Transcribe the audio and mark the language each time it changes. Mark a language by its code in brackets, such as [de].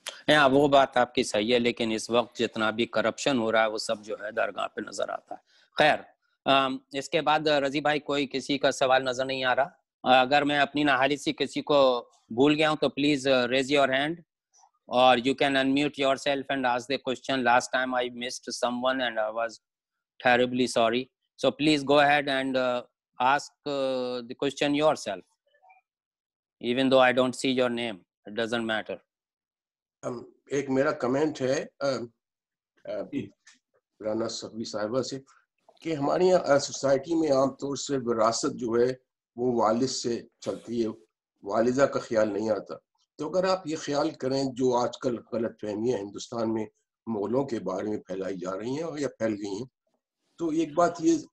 [hi] हाँ, वो बात आपकी सही है, लेकिन इस वक्त जितना भी करप्शन हो रहा है वो सब जो है दरगाह पे नजर आता है. खैर, इसके बाद रजी भाई, कोई किसी का सवाल नजर नहीं आ रहा? अगर मैं अपनी नाहाली से किसी को भूल गया हूँ तो please [en] Raise your hand or you can unmute yourself and ask the question. Last time I missed someone and I was terribly sorry. So please go ahead and ask the question yourself. Even though I don't see your name, it doesn't matter. [hi] एक मेरा comment है राना सफी साहिबा से कि हमारे यहाँ society में आमतौर से विरासत जो है वो वालिद से चलती है, वालिदा का ख्याल नहीं आता. तो अगर आप ये ख्याल करें, जो आजकल गलत फहमियाँ हिंदुस्तान में मुगलों के बारे में फैलाई जा रही हैं और या फैल गई हैं, तो एक बात ये